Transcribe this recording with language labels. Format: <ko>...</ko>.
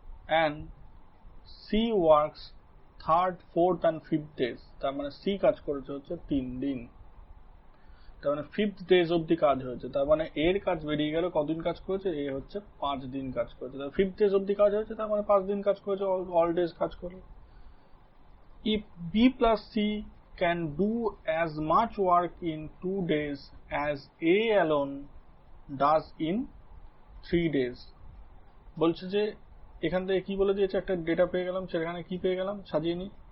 <en>and C works third, fourth and fifth days,</en> <bn>তার মানে C কাজ করেছে হচ্ছে 3 দিন, তার মানে 5th ডেজ অব্দি কাজ হয়েছে, তার মানে এর কাজ বেরিয়ে গেল কদিন কাজ করেছে, এ হচ্ছে 5 দিন কাজ করেছে, তার 5th ডেজ অব্দি কাজ হয়েছে, তার মানে 5 দিন কাজ করেছে, অল ডেজ কাজ করলো।</bn> <en>If B plus C can do as much work in 2 days as A alone does in 3 days.</en> <bn>বলছে যে এখান থেকে কি বলে দিয়েছে, একটা ডেটা পেয়ে গেলাম, সেখানে কি পেয়ে গেলাম সাজিয়ে নি।</bn>